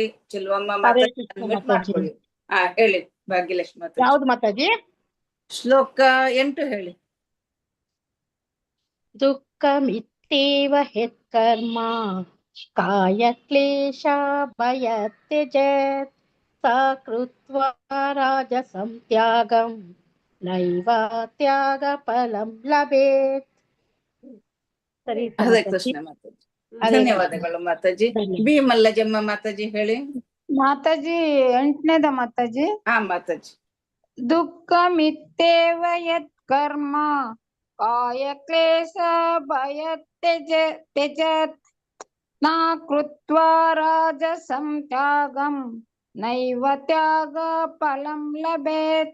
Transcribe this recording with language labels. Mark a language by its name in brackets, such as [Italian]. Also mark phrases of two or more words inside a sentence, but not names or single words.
[Kannada] ಚೆಲುವಮ್ಮ ಮಾತಾಜಿ ಅನ್ಮ್ಯೂಟ್ ಮಾಡ್ಕೊಳ್ಳಿ. ಹೇಳಿ ಭಾಗ್ಯಲಕ್ಷ್ಮಿ ಮಾತಾಜಿ. ಯಾವ್ದು ಮಾತಾಜಿ? ಶ್ಲೋಕ 8 ಹೇಳಿ. [Sanskrit] ದುಃಖಮಿತ್ಯೇವ ಯತ್ಕರ್ಮ ಕಾಯ ಕ್ಲೇಶ ಭಯತ್ಯಜೇತ್ ಸಾ ಕೃತ್ವಾ ರಾಜಸಂ ತ್ಯಾಗಂ ನೈವ ತ್ಯಾಗ ಫಲಂ ಲಭೇತ್. [Kannada] ಸರಿ ಹರೇ ಕೃಷ್ಣ ಮಾತಾಜಿ. ಧನ್ಯವಾದಗಳು ಮಾತಾಜಿ. ಬಿ ಮಲ್ಲಜಮ್ಮ ಮಾತಾಜಿ ಹೇಳಿ. ಮಾತಾಜಿ 8ನೇದ ಮಾತಾಜಿ. ಮಾತಾಜಿ. [Sanskrit] ದುಃಖಮಿತ್ಯೇವ ಯತ್ ಕರ್ಮ ಕಾಯ ಕ್ಲೇಶ ಭಯತ್ಯಜತ್ ನ ಕೃತ್ವಾ ರಾಜಸಂ ತ್ಯಾಗಂ ನೈವ ತ್ಯಾಗ ಫಲಂ ಲಭೇತ್.